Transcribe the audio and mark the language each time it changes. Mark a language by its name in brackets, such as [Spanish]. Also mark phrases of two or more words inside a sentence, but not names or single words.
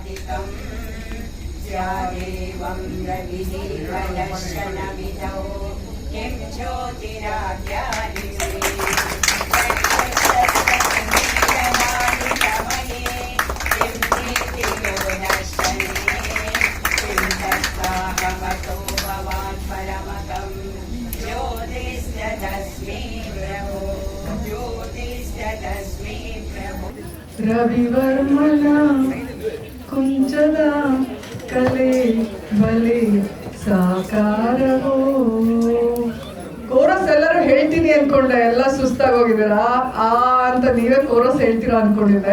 [Sanskrit] स्यादेवं रविदीपदर्शनविधौ किं ज्योतिराज्ञानिमे चक्षुषस्तन्नीलमालितमये किं दीप्तियोदर्शने किं तस्ताहमतो भवान् परमतं ज्योतिस्तस्मै प्रभो ज्योतिस्तस्मै प्रभो [Kannada] ರವಿವರ್ಮನ ಕುಂಚದ ಕಲೆ ಬಲೆ ಸಾಕಾರವೋ. ಕೋರಸ್ ಎಲ್ಲರೂ ಹೇಳ್ತೀನಿ ಅನ್ಕೊಂಡೆ, ಎಲ್ಲ ಸುಸ್ತಾಗೋಗಿದ್ದೀರಾ ಅಂತ ನೀವೇ ಕೋರಸ್ ಹೇಳ್ತೀರಾ ಅನ್ಕೊಂಡಿದ್ದೆ.